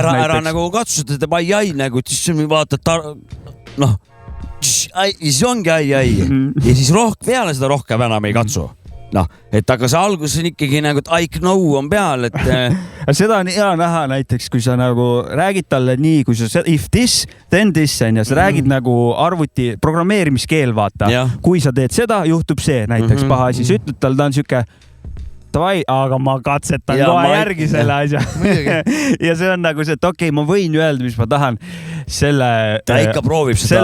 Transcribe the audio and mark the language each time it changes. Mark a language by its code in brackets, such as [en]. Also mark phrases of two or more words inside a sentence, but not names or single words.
[et] Ära nagu katsuda seda ai-ai nagu, et siis vaatad, noh, siis ongi ai-ai ja siis peale seda rohkem enam ei katsu. Noh, et aga see algus on ikkagi nagu, et [en] I know [et] on peal, et seda on hea näha näiteks, kui sa nagu räägid talle nii, kui sa [en] if this, then this [et] on ja sa räägid nagu arvuti programmeerimiskeel, vaata. Kui sa teed seda, juhtub see näiteks paha asi. Sa ütled tal, ta on siuke davai, aga ma katsetan kohe järgi selle asja. Ja see on nagu see, et okei, ma võin öelda, mis ma tahan. Ta ikka proovib seda.